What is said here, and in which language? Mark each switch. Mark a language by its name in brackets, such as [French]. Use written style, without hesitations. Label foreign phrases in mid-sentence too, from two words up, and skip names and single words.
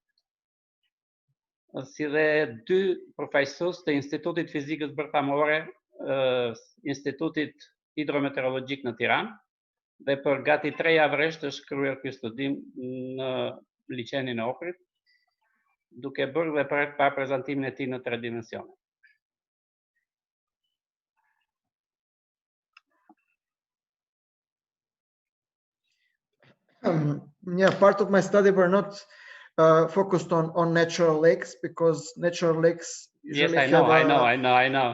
[Albanian] si dhe 2 përfaqësues të Institutit Fizikës Bërthamore, Institutit Hidrometeorologjik në Tiranë, dhe për gati 3 javësh është kryer ky studim në liçenin e Ohrit, duke bërë dhe para prezantimin e tij në 3 dimensione. [English] Yeah, part of my study were not focused on natural lakes, because natural lakes usually I know.